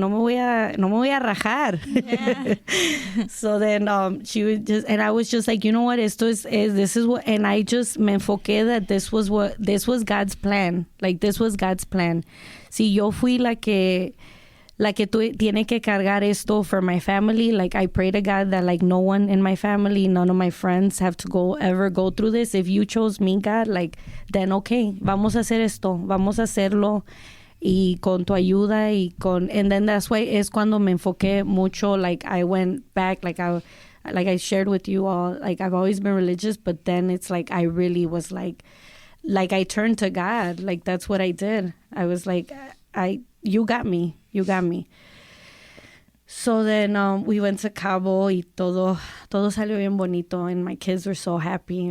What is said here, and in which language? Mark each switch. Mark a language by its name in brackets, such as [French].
[Spanish] No me voy a rajar. [English] Yeah. So then she would just, and I was just like, you know what, this is what, and I just [Spanish] me enfoqué [English] that this was God's plan. Like, this was God's plan. [Spanish] Si yo fui la que tiene que cargar esto [English] for my family, like, I pray to God that, like, no one in my family, none of my friends have to ever go through this. If you chose me, God, like, then okay, [Spanish] vamos a hacer esto, vamos a hacerlo, y con tu ayuda, [English] and then that's why [Spanish] es cuando me enfoqué mucho. [English] Like, I went back, like I shared with you all, like, I've always been religious, but then it's like I really was like I turned to God. Like, that's what I did. I was like, you got me. So then we went to Cabo, [Spanish] y todo salió bien bonito, [English] and my kids were so happy.